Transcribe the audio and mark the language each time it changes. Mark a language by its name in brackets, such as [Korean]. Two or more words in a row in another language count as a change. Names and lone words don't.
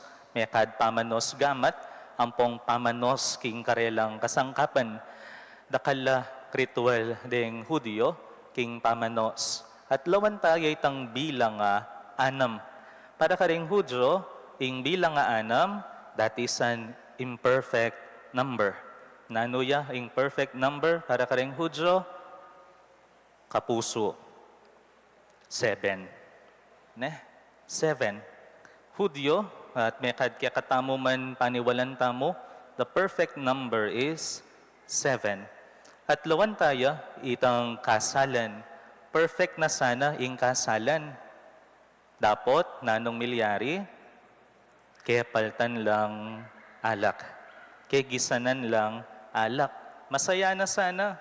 [Pampanga] Mekad pamanos gamat, ampong pamanos king karelang kasangkapan. Dakala ritual ding Hudiyo, king pamanos. At lawan tayo itang bilang anam. Para karing Hudyo, ing bilang anam, [English] that is an imperfect number. [Pampanga] Nanuya, [English] imperfect number, [Pampanga] para karing Hudyo, kapuso. 7. 7. Hudyo, at may kaya katamo man paniwalan tamo, [English] the perfect number is 7. [Pampanga] At lawan tayo, itang kasalan. Perfect na sana ing kasalan. Dapat, nanong milyari, kaya paltan lang alak. Kaya gisanan lang alak. Masaya na sana.